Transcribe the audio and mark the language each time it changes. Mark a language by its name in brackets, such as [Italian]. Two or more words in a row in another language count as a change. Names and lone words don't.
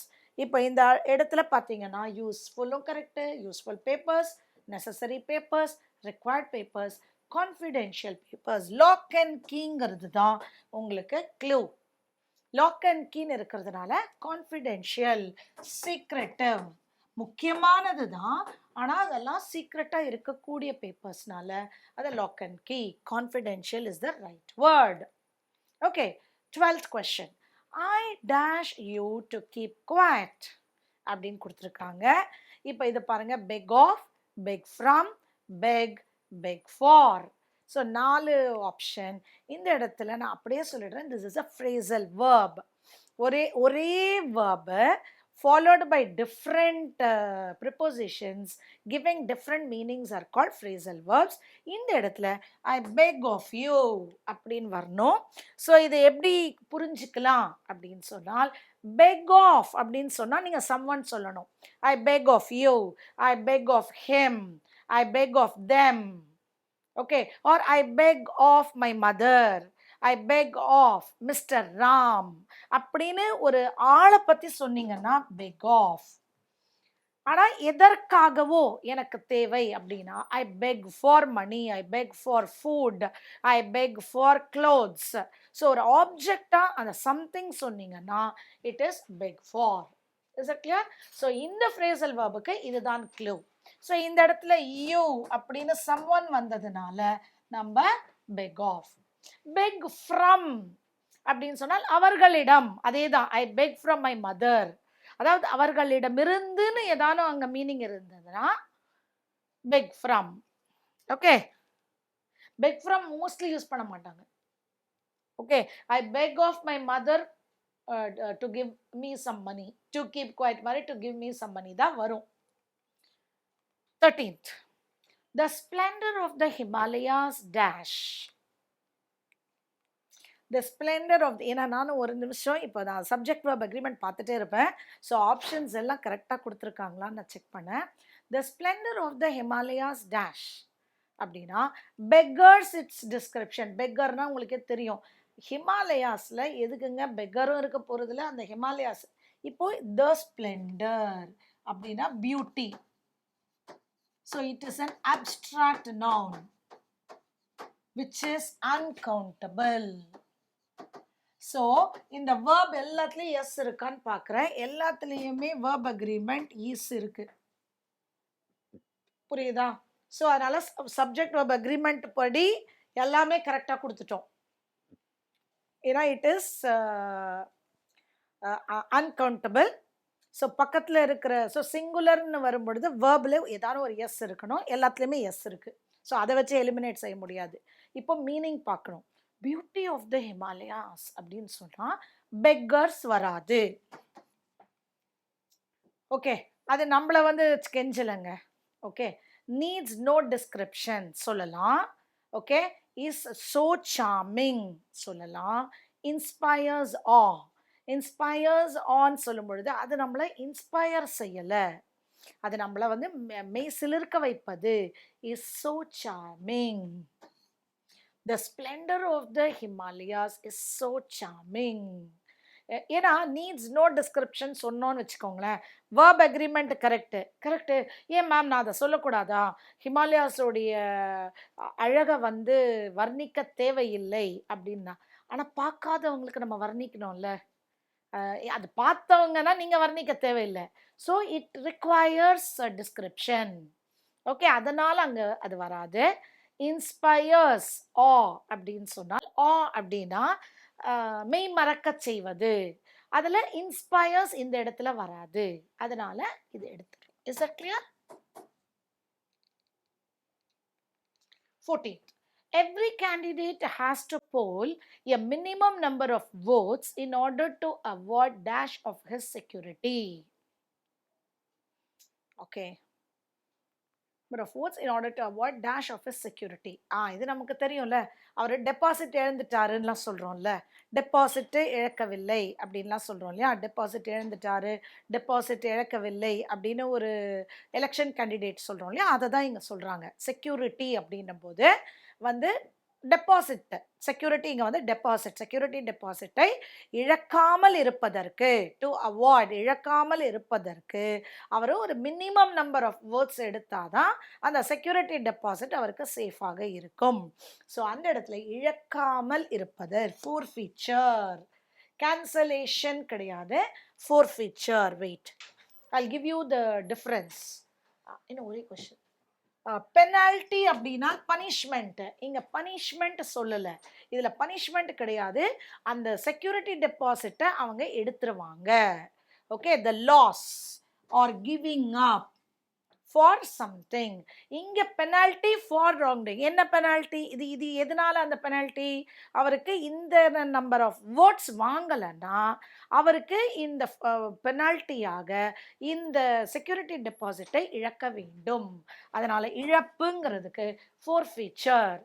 [Tamil] இப்போ இந்த இடத்துல பார்த்தீங்கன்னா யூஸ்ஃபுல்லும் கரெக்டு, [English] useful papers, necessary papers, required papers, confidential papers. lock and [Tamil] கீங்கிறது தான் உங்களுக்கு க்ளூ. [English] lock and [Tamil] கீன்னு இருக்கிறதுனால கான்ஃபிடென்ஷியல், சீக்ரெட்டிவ், முக்கியமானது தான், ஆனால் அதெல்லாம் சீக்ரெட்டாக இருக்கக்கூடிய பேப்பர்ஸ்னால அது [English] lock and key. confidential is the right word. okay, 12th question. I dash you to keep quiet [Tamil] அப்படின்னு கொடுத்துருக்காங்க. இப்போ இது பாருங்க, [English] beg of, beg from, beg, beg for. [Tamil] ஸோ 4 ஆப்ஷன். இந்த இடத்துல நான் அப்படியே சொல்லிடுறேன், [English] this is a phrasal verb. ஒரே verb followed by different prepositions giving different meanings are called phrasal verbs. [Tamil] இந்த இடத்துல [English] I beg of you [Tamil] அப்படின்னு வரணும். ஸோ இது எப்படி புரிஞ்சுக்கலாம் அப்படின்னு சொன்னால், [English] beg off [Tamil] அப்படின்னு சொன்னால் நீங்கள் someone சொல்லணும். [English] I beg of you, I beg of him, I beg of them. Okay, or I beg of my mother, I beg of Mr. [Tamil] Ram அப்படின்னு ஒரு ஆளை பற்றி சொன்னீங்கன்னா [English] beg off. [Tamil] ஆனால் எதற்காகவோ எனக்கு தேவை அப்படின்னா [English] I beg for money, I beg for food, I beg for clothes. [Tamil] ஸோ ஒரு ஆப்ஜெக்டாக அந்த சம்திங் சொன்னீங்கன்னா [English] it is beg for. Is it clear? [Tamil] ஸோ இந்த phrasal verbுக்கு இதுதான் க்ளூ. ஸோ இந்த இடத்துல you அப்படின்னு someone வந்ததுனால நம்ம [English] beg off. beg from [Tamil] அப்படின்னு சொன்னால் அவர்களிடம், அதே தான் [English] I beg from my mother. [Tamil] அதாவது அவர்களிடமிருந்துன்னு ஏதானும் அங்கே மீனிங் இருந்ததுன்னா [English] beg from. [Tamil] ஓகே, [English] beg from mostly use [Tamil] பண்ண மாட்டாங்க. ஓகே, [English] I beg of my mother to give me some money, to keep quiet மாதிரி to give me some money [Tamil] தான் வரும். [English] 13th. The splendor of the Himalayas dash. The splendor of the, [Tamil] ஏன்னா நானும் ஒரு நிமிஷம் இப்போ நான் [English] subject verb agreement [Tamil] பார்த்துட்டே இருப்பேன். ஸோ ஆப்ஷன்ஸ் எல்லாம் கரெக்டாக கொடுத்துருக்காங்களான்னு நான் செக் பண்ணேன். [English] The splendor of the Himalayas dash அப்படின்னா beggars its description. [Tamil] பெக்கர்னா உங்களுக்கே தெரியும், ஹிமாலயாஸில் எதுக்குங்க பெக்கரும் இருக்க போகிறதுல, அந்த ஹிமாலயாஸ். இப்போ [English] the splendor [Tamil] அப்படின்னா பியூட்டி. [English] So it is an abstract noun which is uncountable. [Tamil] So இந்த verb எல்லாத்துலேயும் எஸ் இருக்கான்னு பார்க்குறேன். எல்லாத்துலேயுமே [English] verb agreement is [Tamil] இருக்கு. புரியுதா? ஸோ அதனால் [English] subject verb agreement [Tamil] படி எல்லாமே கரெக்டாக கொடுத்துட்டோம். [English] ஏன்னா it is uncountable. [Tamil] ஸோ பக்கத்தில் இருக்கிற, ஸோ சிங்குலர்னு வரும்பொழுது வேர்பில் ஏதாவது ஒரு எஸ் இருக்கணும், எல்லாத்துலேயுமே எஸ் இருக்குது. ஸோ அதை வச்சு எலிமினேட் செய்ய முடியாது. இப்போ மீனிங் பார்க்கணும். [English] beauty of the Himalayas [Tamil] அப்படின்னு சொன்னால் பெக்கர்ஸ் வராது. ஓகே, அது நம்மளை வந்து கெஞ்சலைங்க. ஓகே, [English] needs no description [Tamil] சொல்லலாம். ஓகே, [English] is so charming [Tamil] சொல்லலாம். [English] inspires awe, [Tamil] இன்ஸ்பயர்ஸ் ஆன் சொல்லும் பொழுது அது நம்மளை இன்ஸ்பயர் செய்யலை, அது நம்மளை வந்து மெய் சிலிர்க்க வைப்பது. [English] is so charming. The splendor of the Himalayas is so charming. [Tamil] ஏன்னா [English] needs no description [Tamil] சொன்னோன்னு வச்சுக்கோங்களேன். [English] verb agreement correct correct. [Tamil] ஏன் மேம் நான் அதை சொல்லக்கூடாதா? ஹிமாலயாஸோடைய அழகை வந்து வர்ணிக்க தேவையில்லை அப்படின்னா. ஆனால் பார்க்காதவங்களுக்கு நம்ம வர்ணிக்கணும்ல. அது பார்த்தவங்கன்னா நீங்கள் வர்ணிக்க தேவையில்லை. [English] so it requires a description. okay, [Tamil] அதனால் அங்கே அது வராது. [English] inspires awe [Tamil] அப்படின்னு சொன்னால், ஆ அப்படின்னா மெய் மறக்க செய்வது. அதில் இன்ஸ்பயர்ஸ் இந்த இடத்துல வராது, அதனால இது எடுத்துரும். [English] is that clear? 14th, every candidate has to poll a minimum number of votes in order to avoid dash of his security. Okay, number of votes in order to avoid dash of his security. [Tamil] இது நமக்கு தெரியும்ல. அவர் டெபாசிட் இழந்துட்டாருன்னெலாம் சொல்கிறோம்ல. டெபாசிட்டு இழக்கவில்லை அப்படின்லாம் சொல்கிறோம் இல்லையா. டெபாசிட் இழந்துட்டாரு, டெபாசிட் இழக்கவில்லை அப்படின்னு ஒரு எலெக்ஷன் கேண்டிடேட் சொல்கிறோம் இல்லையா. அதை தான் இங்கே சொல்கிறாங்க. செக்யூரிட்டி அப்படின்னும் போது வந்து [English] deposit security, [Tamil] இங்கே வந்து டெபாசிட், செக்யூரிட்டி டெபாசிட்டை இழக்காமல் இருப்பதற்கு, [English] to avoid, [Tamil] இழக்காமல் இருப்பதற்கு அவர் ஒரு [English] minimum number of words [Tamil] எடுத்தாதான் அந்த [English] security deposit [Tamil] அவருக்கு சேஃபாக இருக்கும். ஸோ அந்த இடத்துல இழக்காமல் இருப்பது ஃபோர்ஃபீச்சர், கேன்சலேஷன் கிடையாது, ஃபோர்ஃபீச்சர். வெயிட், [English] I'll give you the difference. [Tamil] இன்னும் ஒரே கொஸ்டின். பெனால்ட்டி அப்படின்னா பனிஷ்மெண்ட். இங்கே பனிஷ்மெண்ட் சொல்லலை, இதில் பனிஷ்மெண்ட் கிடையாது. அந்த செக்யூரிட்டி டெபாசிட்டை அவங்க எடுத்துருவாங்க. ஓகே, [English] the loss or giving up for something. [Tamil] இங்கே [English] penalty for wrongdoing. [Tamil] என்ன பெனால்ட்டி இது? இது எதனால அந்த பெனால்ட்டி? அவருக்கு இந்த [English] number of words [Tamil] வாங்கலைன்னா அவருக்கு இந்த பெனால்ட்டியாக இந்த செக்யூரிட்டி டெபாசிட்டை இழக்க வேண்டும். அதனால் இழப்புங்கிறதுக்கு ஃபோர்ஃபீச்சர்.